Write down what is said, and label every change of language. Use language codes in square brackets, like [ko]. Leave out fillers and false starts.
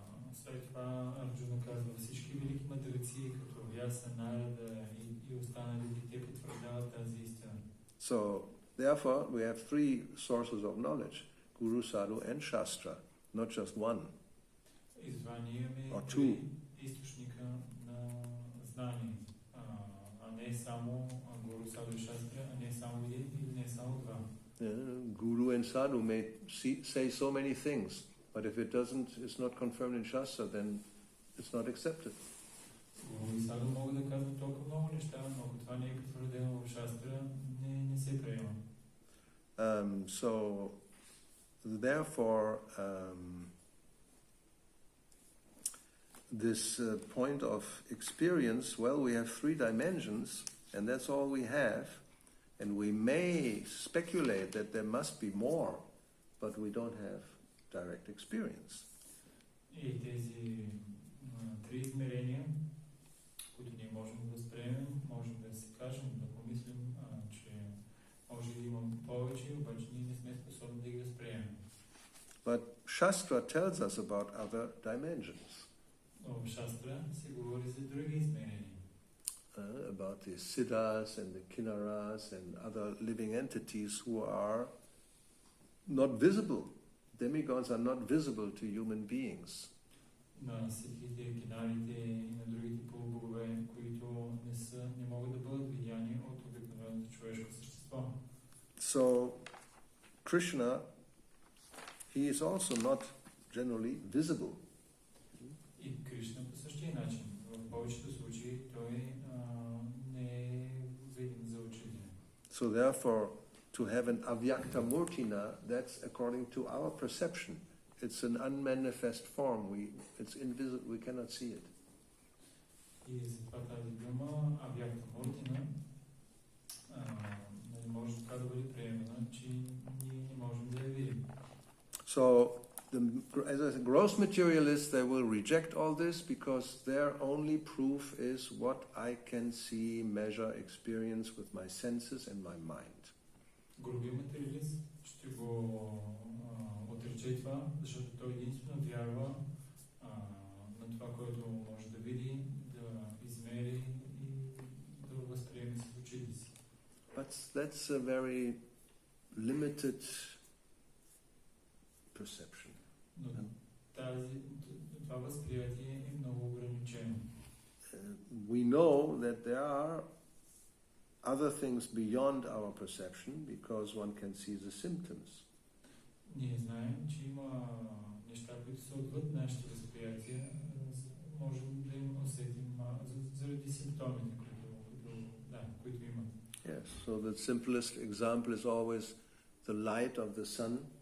[bg] И след това Арджуна казва, всички велики мъдреци, като Vyasa, Narada и останалите, те потвърждават тази истина. [en] So, therefore, we have three sources of knowledge. Guru, Sadhu and Shastra, not just one. [bg] И затова ние имаме [en] Or two. [bg] източника на знание, а не само Гуру, Саду и Шастра, а не само един или не само два. [en] Guru and Sadhu may say so many things, but if it's not confirmed in Shastra, then it's not accepted. [bg] Гуру и Саду могат да казват толкова много неща, но ако това не е потвърдено в Шастра, не се приема. [en] So, therefore, this point of experience, well, we have three dimensions, and that's all we have. And we may speculate that there must be more, but we don't have direct experience. [bg] И тези три измерения, които ние можем да възприемем, можем да си кажем, да помислим, че може да имам повече, обаче ние не сме способни да ги възприемем. [en] But Shastra tells us about other dimensions. [bg] Но в Шастра се говори за други измерения. [en] About the siddhas and the kinnaras and other living entities who are not visible. Demigods are not visible to human beings. [bg] На ситхите, кинарите и на другите полубогове, които не могат да бъдат видяни от обикновеното човешко същество. [en] So, Krishna, he is also not generally visible. [bg] И Кришна по същия начин. В повечето случаи той не е видим за очите. [en] So therefore, to have an avyakta murtina, that's according to our perception. It's an unmanifest form. It's invisible. We cannot see it. [bg] И затова тази дума авякта муртина не може така да бъде приемана, че ние не можем да я видим. [en] So, as I said, gross materialists, they will reject all this because their only proof is what I can see, measure, experience with my senses and my mind. [bg] Груби материалист ще го отрече това, защото той единствено вярва на това, което може да види, да измери и да възприеме с очите си. [en] But that's a very limited perception. [bg] Но това възприятие е много ограничено. [en] We know that there are other things beyond our perception because one can see the symptoms. [bg] Ние знаем, че има неща, които са отвъд нашите възприятия, можем да им усетим заради симптомите, които имат. [en] Yes, so the simplest example is always the light of the sun.